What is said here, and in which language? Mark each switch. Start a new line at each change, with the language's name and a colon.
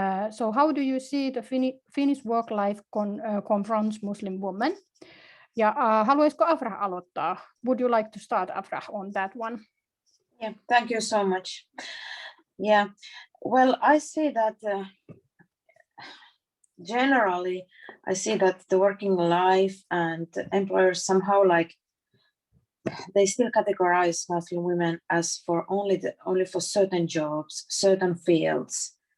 English: So how do you see the Finnish work life confronts Muslim women?
Finnish: Ja haluaisiko Afrah aloittaa?
English: Would you like to start, Afrah, on that one? Yeah, thank you so much. Yeah, well, I see that generally, I see that the working life and employers somehow they still categorize Muslim women as for only for certain jobs, certain fields,